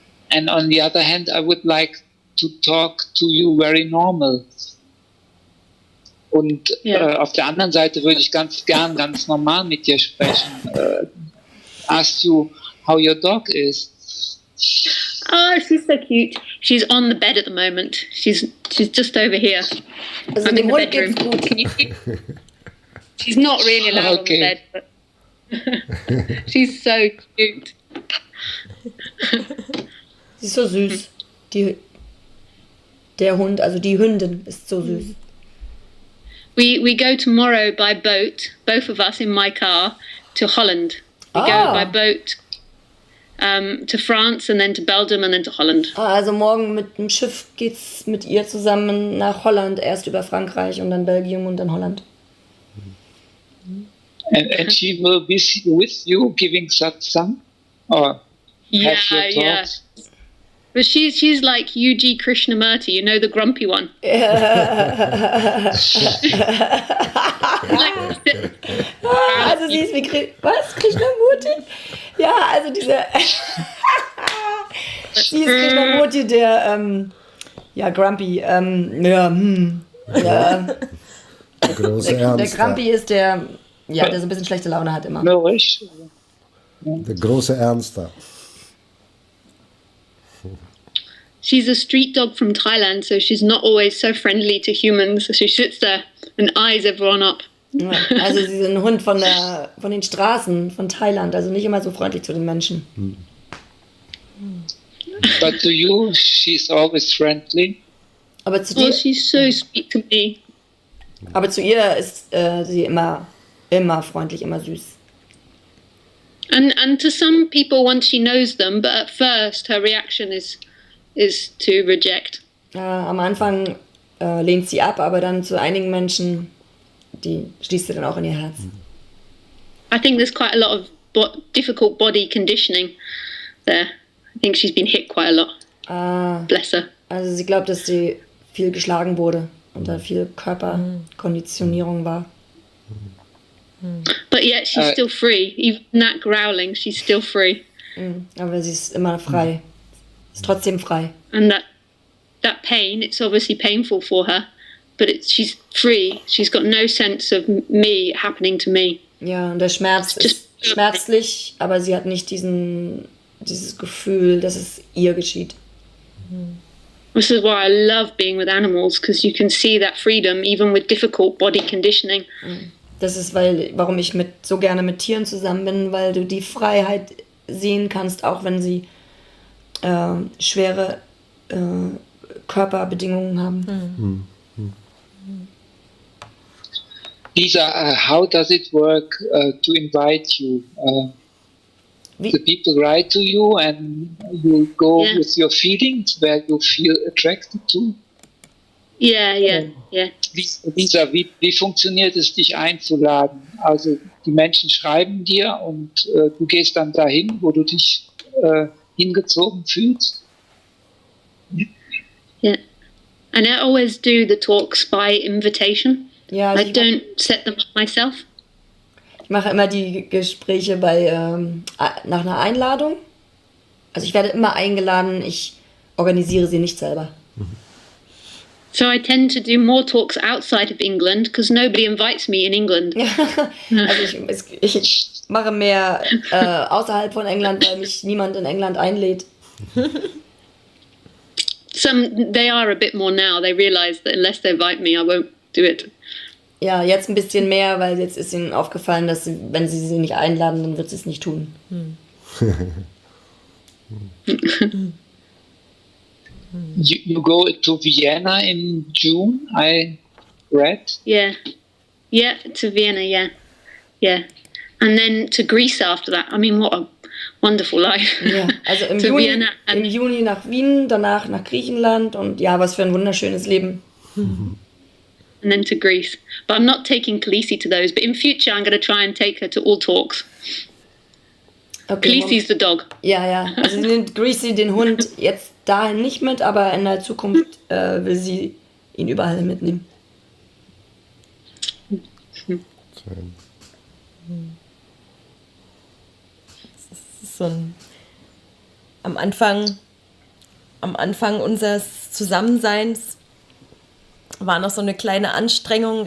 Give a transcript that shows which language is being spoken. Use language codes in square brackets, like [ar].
[en] And on the other hand, I would like to talk to you very normal. [de] Und auf der anderen Seite würde ich ganz normal mit dir sprechen. [en] Ask you how your dog is. Oh, she's so cute. She's on the bed at the moment. She's just over here. [de] Also [en] I'm in the [de] Hund [en] bedroom. [de] geht's gut. [en] Can you see? She's not really allowed Okay. on the bed, but she's so cute. [de] Sie ist so süß. Der Hund, also die Hündin ist so süß. [en] We go tomorrow by boat, both of us in my car, to Holland. We go by boat to France and then to Belgium and then to Holland. [de] Also morgen mit dem Schiff geht's mit ihr zusammen nach Holland, erst über Frankreich und dann Belgien und dann Holland. [en] And she will be with you giving satsang? Or have your talks? But she's like UG Krishnamurti, you know, the grumpy one. [de] Also sie ist wie was? Krishnamurti? Ja, also diese sie ist Krishnamurti, der grumpy, Große der Ernst. Grumpy ist der so ein bisschen schlechte Laune hat immer. Der große Ernster. [en] She's a street dog from Thailand, so she's not always so friendly to humans. So she sits there and eyes everyone up. [de] Ja, also sie ist ein Hund von den Straßen von Thailand, also nicht immer so freundlich zu den Menschen. [en] But to you, she's always friendly. [de] Aber zu dir, [en] she's so sweet to me. [de] aber zu ihr ist sie immer freundlich, immer süß. [en] And to some people once she knows them, but at first her reaction is to reject. [de] Am Anfang lehnt sie ab, aber dann zu einigen Menschen, die schließt sie dann auch in ihr Herz. [en] I think there's quite a lot of difficult body conditioning there. I think she's been hit quite a lot. Bless her. [de] Also sie glaubt, dass sie viel geschlagen wurde und da viel Körperkonditionierung war. [en] But yet she's still free. Even that growling, she's still free. [de] Aber sie ist immer frei. Ist trotzdem frei. [en] And that pain, it's obviously painful for her, but she's free. She's got no sense of me happening to me. [de] Ja, und der Schmerz ist schmerzlich, aber sie hat nicht dieses Gefühl, dass es ihr geschieht. [en] This is why I love being with animals, because you can see that freedom even with difficult body conditioning. [de] Das ist, warum ich so gerne mit Tieren zusammen bin, weil du die Freiheit sehen kannst, auch wenn sie schwere Körperbedingungen haben. [en] Lisa, how does it work to invite you? The people write to you and you go with your feelings where you feel attracted to? Yeah. [de] Lisa, wie funktioniert es, dich einzuladen? Also die Menschen schreiben dir und du gehst dann dahin, wo du dich hingezogen fühlst? [en] Yeah. And I always do the talks by invitation. [de] Ja, also [en] I don't set them up myself. [de] Ich mache immer die Gespräche nach einer Einladung. Also ich werde immer eingeladen, ich organisiere sie nicht selber. [en] So I tend to do more talks outside of England because nobody invites me in England. [de] Also ich mache mehr außerhalb von England, weil mich niemand in England einlädt. [en] They are a bit more now. They realize that unless they invite me, I won't do it. [de] Ja, jetzt ein bisschen mehr, weil jetzt ist ihnen aufgefallen, dass wenn sie nicht einladen, dann wird sie es nicht tun. [en] You go to Vienna in June, I read. Yeah, to Vienna, yeah. And then to Greece after that. I mean, what a wonderful life. [de] Ja, also im Juni nach Wien, danach nach Griechenland und ja, was für ein wunderschönes Leben. [en] And then to Greece. But I'm not taking Khaleesi to those. But in future, I'm going to try and take her to all talks. Okay, Khaleesi's the dog. [de] Ja. Also sie nimmt Greasy, den Hund, jetzt dahin nicht mit, aber in der Zukunft will sie ihn überall mitnehmen. Das ist so am Anfang unseres Zusammenseins war noch so eine kleine Anstrengung.